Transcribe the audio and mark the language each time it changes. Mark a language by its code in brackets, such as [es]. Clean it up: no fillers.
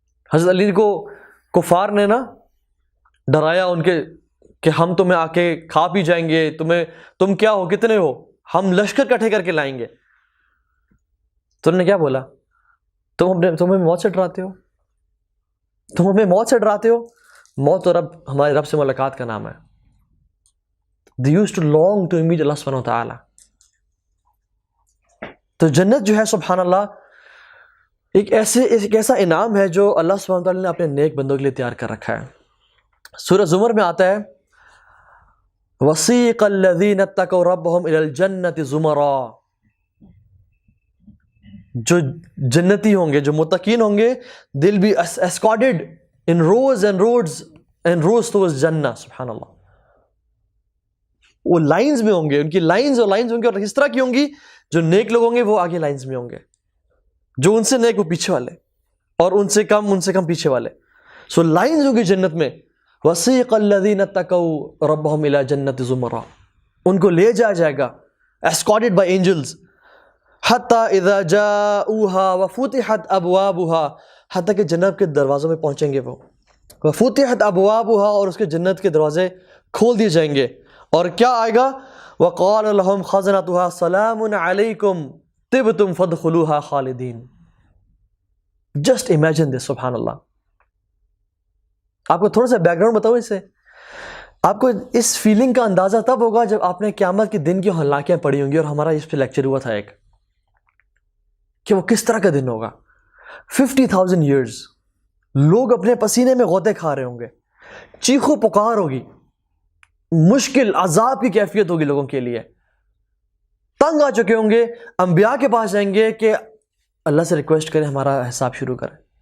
[ur] حضرت علی کو کفار نے نا ڈرایا ان کے کہ ہم تمہیں آ کے کھا پی جائیں گے, تم کیا ہو, کتنے ہو, ہم لشکر کٹھے کر کے لائیں گے. تو انہوں نے کیا بولا, تم ہمیں موت سے ڈراتے ہو, تم ہمیں موت سے ڈراتے ہو. موت تو ہمارے رب سے ملاقات کا نام ہے. [en] They used to long to meet Allah subhanahu wa ta'ala. [ur] تو جنت جو ہے سبحان اللہ ایک ایسا انعام ہے جو اللہ سبحانہ وتعالی نے اپنے نیک بندوں کے لیے تیار کر رکھا ہے. سورہ زمر میں آتا ہے [ar] وَسِيقَ الَّذِينَ اتَّقَوْا رَبَّهُمْ إِلَى الْجَنَّةِ زُمَرًا. [ur] جو جنتی ہوں گے, جو متقین ہوں گے, [en] they'll be escorted in rows and rows towards Jannah. [ur] سبحان اللہ. وہ لائنز میں ہوں گے, ان کی لائنز ہوں گے, اور اس طرح کی ہوں گی جو نیک لوگ ہوں گے وہ آگے لائنز میں ہوں گے, جو ان سے نیک وہ پیچھے والے, اور ان سے کم پیچھے والے. سو لائنز ہوں گی جنت میں. [ar] وَسِيقَ الَّذِينَ اتَّقَوْا رَبَّهُمْ إِلَى جَنَّةِ زُمَرًا. [ur] ان کو لے جایا جائے گا [en] escorted by angels. [ar] حَتَّى إِذَا جَاءُوهَا وَفُتِحَتْ أَبْوَابُهَا. [ur] حتیٰ کہ جنت کے دروازوں میں پہنچیں گے وہ. [ar] وَفُتِحَتْ أَبْوَابُهَا, [ur] اور اس کے جنت کے دروازے کھول دیے جائیں گے. اور کیا آئے گا, [ar] وَقَالَ لَهُمْ خَزَنَتُهَا سَلَامٌ عَلَيْكُمْ طِبْتُمْ فَادْخُلُوهَا خَالِدِينَ. [en] Just imagine this, سبحان اللہ. [ur] آپ کو تھوڑا سا بیک گراؤنڈ بتاؤں اس سے, آپ کو اس فیلنگ کا اندازہ تب ہوگا جب آپ نے قیامت کے دن کی ہلاکیاں پڑھی ہوں گی, اور ہمارا اس پہ لیکچر ہوا تھا ایک, کہ وہ کس طرح کا دن ہوگا. 50,000 years لوگ اپنے پسینے میں غوطے کھا رہے ہوں گے, چیخو پکار ہوگی, مشکل عذاب کی کیفیت ہوگی لوگوں کے لیے, تنگ آ چکے ہوں گے, انبیاء کے پاس جائیں گے کہ اللہ سے ریکویسٹ کریں ہمارا حساب شروع کریں.